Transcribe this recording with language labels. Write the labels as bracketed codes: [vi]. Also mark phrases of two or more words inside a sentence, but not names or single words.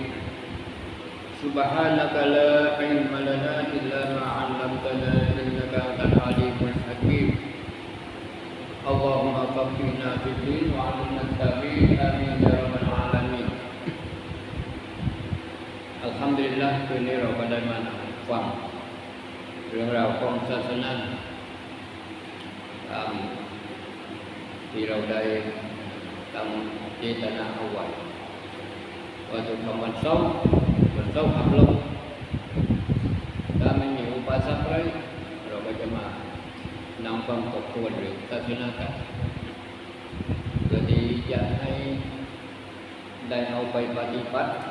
[ar] سبحانك لا علم لنا إلا ما علمتنا إنك أنت العليم الحكيم اللهم فقهنا في الدين وعلمنا التأويل آمين يا رب العالمين الحمد لله [th] คืนนี้เราก็ได้มาฟังเรื่องราวของศาสนา ตามที่เราได้ตั้งเจตนาเอาไว้ว่าทุกวันเสาร์อัพโหลดถ้าไม่มีอุปสรรคอะไรเราก็จะมานำความตกทวนหรือศาสนากันเพื่อที่จะให้ได้เอาไปปฏิบัติ